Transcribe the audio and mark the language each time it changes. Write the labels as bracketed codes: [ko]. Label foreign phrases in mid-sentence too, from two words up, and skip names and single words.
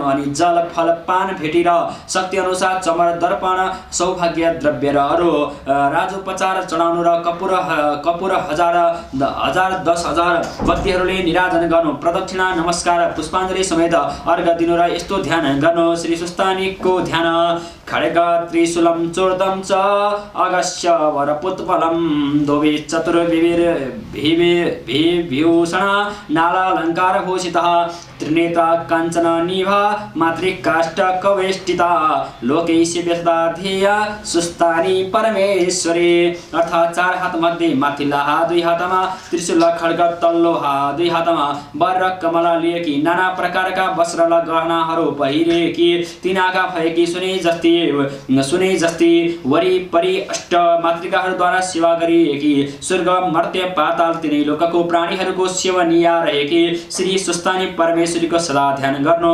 [ne] अनि जल, फल, पान भेटेर शक्ति अनुसार चमर, दर्पण, सौभाग्य द्रव्य र अरू राजोपचार चढाउनु र कपुर हजार 10,000 बत्तीहरूले निराजन गर्नु। प्रदक्षिणा, नमस्कार, पुष्पाञ्जली समेत अर्घ दिनु र यस्तो ध्यान गर्नु। श्री सुस्तानीको ध्यान [sa] खड्ग त्रिशूलं चूर्दं च अगस्य वरपुत्फलं दोवे चतुर्विभूषण नालालङ्कार भूषितः त्रिनेत्रा काञ्चन निभा मातृकाष्ठ कवेष्टिता लोकैस्य व्यस्ता ध्येया सुस्तानी परमेश्वरी। [ne] अर्थात् 4 हात मध्ये माथिल्ला हात 2 हातमा त्रिशूल खड्ग, तल्लो हात 2 हातमा वर र कमला लिएकी, नाना प्रकारका वस्त्र र गहनाहरू पहिरेकी, 3 आँखा भएकी, सुनै जस्ती वरिपरि अष्ट मातृकाहरूद्वारा सेवा गरिएकी, स्वर्ग, मर्त्य, पाताल तीनै लोकको प्राणीहरूको सेवनीया रहेकी श्री सुस्तानी परमेश्वरीको सदा ध्यान गर्नु।